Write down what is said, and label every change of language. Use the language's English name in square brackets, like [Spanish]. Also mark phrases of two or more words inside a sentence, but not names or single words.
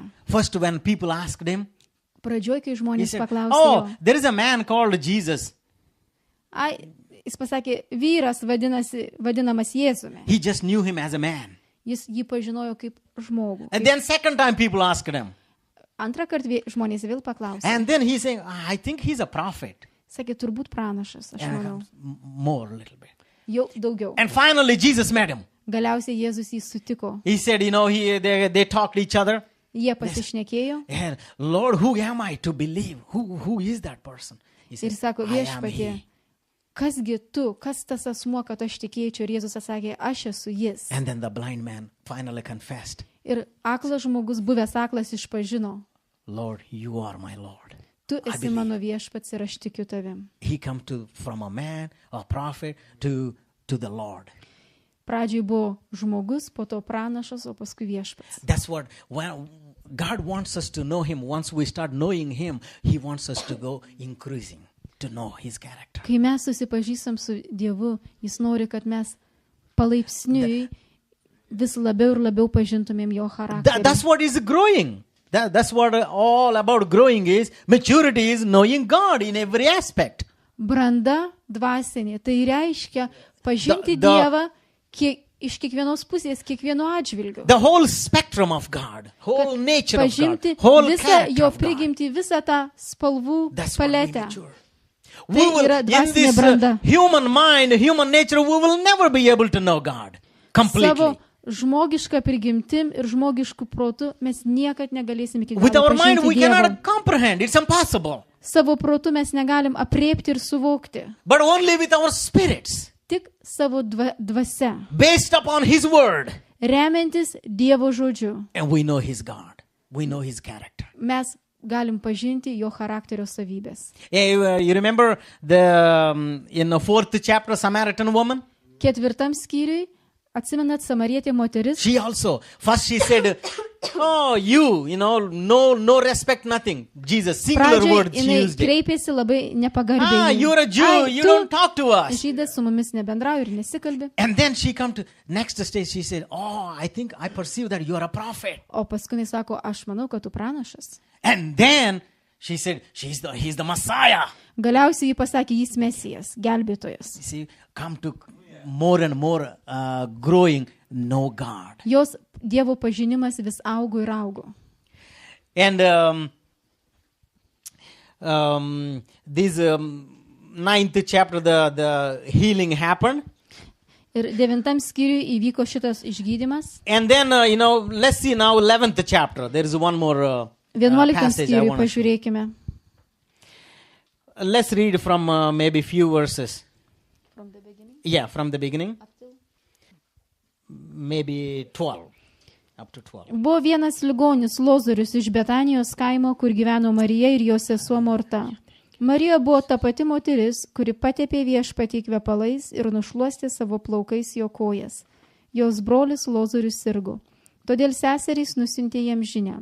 [English] First when people asked him, [Lithuanian] Pradžioj, kai [English] he [Lithuanian] žmonės [English] said, [Lithuanian] paklausė [English] oh, [Lithuanian] jo, [English] there is a man called Jesus. [Lithuanian] jis pasakė, vyras vadinamas Jėzumi. [English] He just knew him as a man. [Lithuanian] Jis jį pažinojo kaip žmogų. [English] And then second time people asked him. [Lithuanian] Antrą kartą žmonės vėl paklausė. [English] And then he saying, I think he's a prophet. [Lithuanian] Sakė, turbūt pranašas, aš manau. [English] More a little bit. [Lithuanian] Jau daugiau. [English] And finally Jesus met him. [Lithuanian] Galiausiai Jėzus jį sutiko. [English] He said, you know, they talked to each other. [Lithuanian] Jie pasišnekėjo [English] And Lord, who am I to believe? Who is that person? He [Lithuanian] ir [English] said, [Lithuanian] sako, [English] I am [Lithuanian] viešpatie, [English] he. [Lithuanian] kasgi tu, kas tas asmuo, kad aš tikėčiau? Ir Jėzus atsakė, aš esu jis. [English] And then the blind man finally confessed, [Lithuanian] Ir aklas žmogus, buvęs aklas, išpažino, [English] Lord, you are my Lord. [Lithuanian] tu [English] I [Lithuanian] esi [English] believe. [Lithuanian] mano viešpats ir aš tikiu tavim. [English] He come from a man, a prophet, to the Lord. [Lithuanian] Pradžiai buvo žmogus, po to pranašas, o paskui viešpats. [English] That's what, when God wants us to know him. Once we start knowing him, he wants us to go increasing, to know his character. [Lithuanian] Kai mes susipažįstam su Dievu, jis nori, kad mes palaipsniui vis labiau ir labiau pažintumėm jo charakterį. [English] That's what is growing. That's what all about growing is. Maturity is knowing God in every aspect. [Lithuanian] Branda dvasinė, tai reiškia pažinti [English] The- [Lithuanian] Dievą iš kiekvienos pusės, kiekvieno atžvilgiu. [English] The whole spectrum of God, whole nature of God, [Lithuanian] Pažinti [English] whole [Lithuanian] visą [English] character [Lithuanian] jo [English] of God. [Lithuanian] prigimtį, visą tą spalvų [English] That's what we [Lithuanian] paletę. [English] mature. [Lithuanian] Tai [English] We will, [Lithuanian] yra [English] in [Lithuanian] dvasinė [English] this [Lithuanian] branda. [English] human mind, human nature, we will never be able to know God completely. [Lithuanian] Savo žmogiška prigimtim ir žmogišku protu mes niekad negalėsim iki [English] With [Lithuanian] galo [English] our mind, we [Lithuanian] pažinti Dievo. [English] cannot comprehend. It's impossible. [Lithuanian] Savo protu mes negalim apriepti ir suvokti. [English] But only with our spirits, [Lithuanian] Tik savo dvasia, [English] based upon His word. [Lithuanian] remiantis Dievo žodžiu, [English] And we know His God. We know His character. [Lithuanian] mes galim pažinti jo charakterio savybės. [English] You remember in the 4th chapter, Samaritan woman? [Lithuanian] 4 skyriui, atsimenat, samarietė moteris, [English] She also, first she said, oh, no respect, nothing. Jesus, singular [Lithuanian] pradžiai [English] words she [Lithuanian] jinai [English] used it. [Lithuanian] kreipėsi labai nepagarbiai. [English] Ah, you're a Jew, [Lithuanian] Ai, [English] you [Lithuanian] tu, [English] don't talk to us. [Lithuanian] žydas, su mumis nebendrauji ir nesikalbi. [English] And then she come to next stage, she said, oh, I think I perceive that you're a prophet. [Lithuanian] O paskui jis sako, aš manau, kad tu pranašas. [English] And then she said, he's the Messiah. [Lithuanian] Galiausiai jį pasakė, jis mesijas, gelbėtojas. [English] You see, come to more and more growing, know God. [Lithuanian] Jos Dievo pažinimas vis augo ir augo. [English] And this 9th chapter, the healing happened. [Lithuanian] Ir 9 skyriui įvyko šitas išgydymas. [English] And then, let's see now 11th chapter. There is one more [Lithuanian] 11 [English] passage I [Lithuanian] skyriui [English] want to show. [Lithuanian] pažiūrėkime. [English] Let's read from maybe few verses. Yeah, from the beginning. Maybe 12. Up to 12. [Lithuanian] Buvo vienas ligonis Lozorius iš Betanijos kaimo, kur gyveno Marija ir jos sesuo Morta. Marija buvo ta pati moteris, kuri patepė viešpatį kvepalais ir nušluostė savo plaukais jo kojas. Jos brolis Lozorius sirgo. Todėl seserys nusiuntė jam žinią.